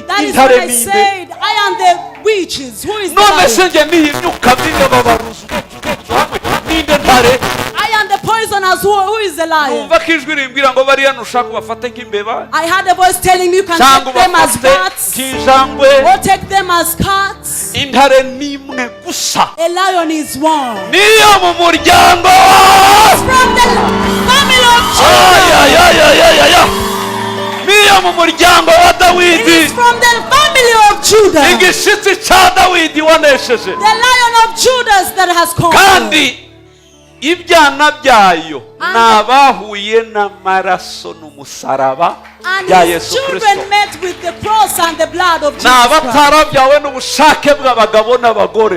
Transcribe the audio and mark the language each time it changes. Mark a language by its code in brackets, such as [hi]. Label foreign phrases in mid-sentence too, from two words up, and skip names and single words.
[en] That is [rw] intare [en] what I [rw] ninde, [en] said. I am the witches. Who is the [rw] none se [en] lion? [rw] nge nihinyuka mbiga babaruzi hamwe ninde ntare. [en] I am the poisoners. Who is the lion? [rw] numva ko ijwi rimbwira ngo bariya nushaka ubafate nk'imbeba [en] I had a voice telling me you can [rw] cyangwa [en] take them as [rw] ubafate [en] bats [rw] nk'injangwe. [en] or take them as cats. [rw] intare ni imwe gusa, [en] A lion is one. [rw] niyo mu muryango. [en] From the family of Judah. [rw] ayayayayaya, niyo mu muryango wa [en] It [rw] Dawidi, [en] is from the family of Judah. [rw] igishitsi cya Dawidi wanesheje, [en] The lion of Judah that has conquered. [rw] kandi ibyana byayo ni abahuye n'amaraso n'umusaraba [en] And [rw] bya [en] his [rw] Yesu [en] children [rw] Kristo, [en] met with the cross and the blood of [rw] ni [en] Jesus Christ. [rw] abatarabyawe n'ubushake bw'abagabo n'abagore.